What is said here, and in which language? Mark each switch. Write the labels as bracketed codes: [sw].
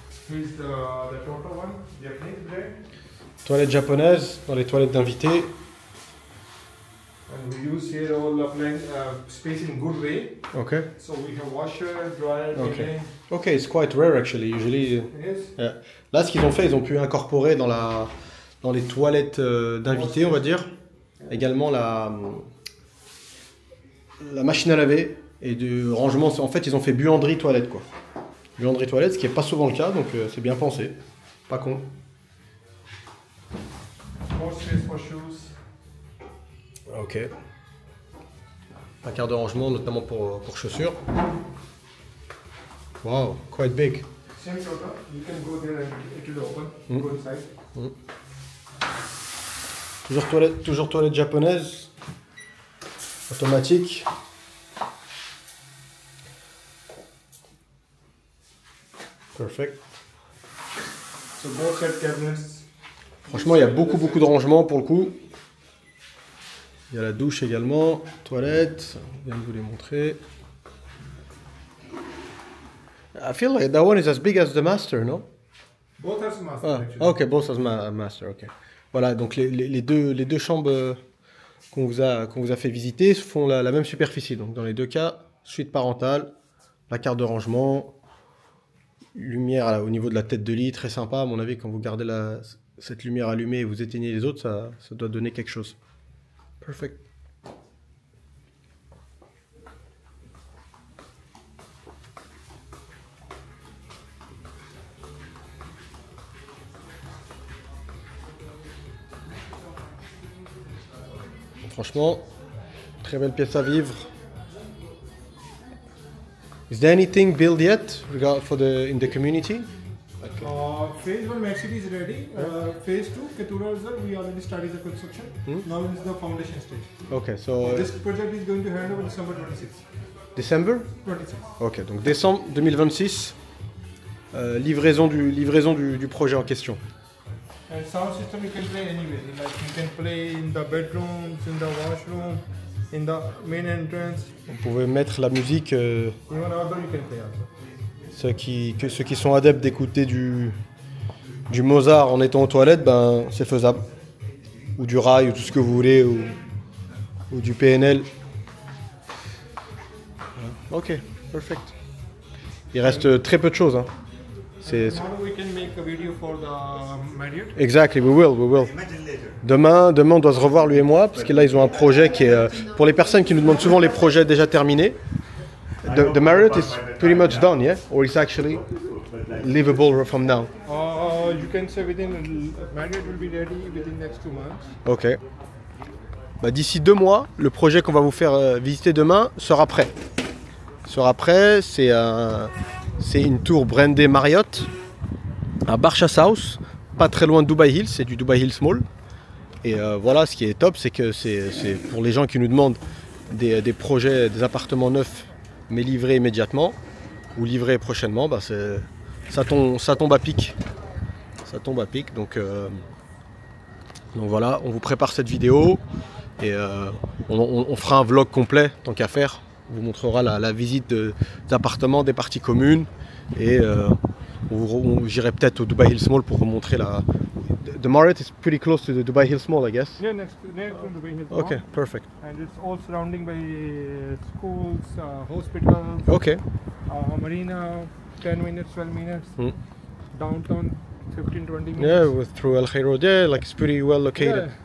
[en] Here's the Toto one, Japanese brand. [fr] Toilette japonaise dans les toilettes d'invités. [en] And we use here all appliance space in good way. Okay. So we have washer, dryer, Okay. Okay, it's quite rare actually. Usually. Yes. Yeah. [fr] Là, ce qu'ils ont fait, ils ont pu incorporer dans les toilettes d'invités, on va dire, également la machine à laver et du rangement. En fait, ils ont fait buanderie toilette quoi. Buanderie toilette, ce qui n'est pas souvent le cas, donc c'est bien pensé. Pas con. [en] More space for shoes. Ok. [fr] Placard de rangement, notamment pour chaussures. [en] Wow, quite big. Same Toto. You can go there and it will open. Go inside. [fr] Toujours toilette japonaise. Automatique. [en] Perfect. So both set cabinets. [fr] Franchement, il y a beaucoup de rangements pour le coup. Il y a la douche également, toilette, je viens de vous les montrer. [en] I feel like that one is as big as the master, no? Both have master. Ah, Actually. ok, both as master, ok. [fr] Voilà, donc les deux chambres qu'on vous a fait visiter font la même superficie. Donc dans les deux cas, suite parentale, la carte de rangement, lumière là, au niveau de la tête de lit, très sympa. À mon avis, quand vous gardez cette lumière allumée et vous éteignez les autres, ça doit donner quelque chose. Perfect. Franchement, très belle pièce à vivre. [en] Is there anything built yet in the community? Phase 1 Mercedes is ready. Phase 2 Ketura Resort, we already started the construction. Now it's the foundation stage. Okay, so This project is going to hand over December 26. December? 26. [fr] Ok, donc décembre 2026, livraison du projet en question. [en] And sound system you can play anywhere. Like you can play in the bedrooms, in the washroom, in the main entrance. [fr] Vous pouvez mettre la musique, [en] Even outdoor you can play also. [fr] ceux qui sont adeptes d'écouter du Mozart en étant aux toilettes, ben c'est faisable. Ou du rail, ou tout ce que vous voulez, ou du PNL. Ok, perfect. Il reste très peu de choses. Hein. [en] Tomorrow we can make a video for the Marriott. Exactly, we will. [fr] Demain, on doit se revoir lui et moi, parce que là ils ont un projet qui est pour les personnes qui nous demandent souvent les projets déjà terminés. [en] The Marriott is pretty much done, yeah, or it's actually livable from now. You can say Marriott will be ready within next 2 months. Ok. [fr] Bah, d'ici 2 mois, le projet qu'on va vous faire visiter demain sera prêt. C'est une tour brandée Marriott à Barchas House, pas très loin de Dubai Hills, c'est du Dubai Hills Mall. Et voilà, ce qui est top, c'est que c'est pour les gens qui nous demandent des projets, des appartements neufs, mais livrés immédiatement, ou livrés prochainement, bah ça tombe à pic. Ça tombe à pic, donc voilà, on vous prépare cette vidéo, et on fera un vlog complet, tant qu'à faire. On vous montrera la visite des appartements, des parties communes, et j'irai peut-être au Dubai Hills Mall pour vous montrer la... [en] The Marriott is pretty close to the Dubai Hills Mall, I guess. Yeah, next to Dubai Hills Mall. Okay, perfect. And it's all surrounding by schools, hospitals, Okay. marina, 10 minutes, 12 minutes, downtown, 15-20 minutes. Yeah, through Al Khair Road, yeah, like it's pretty well located.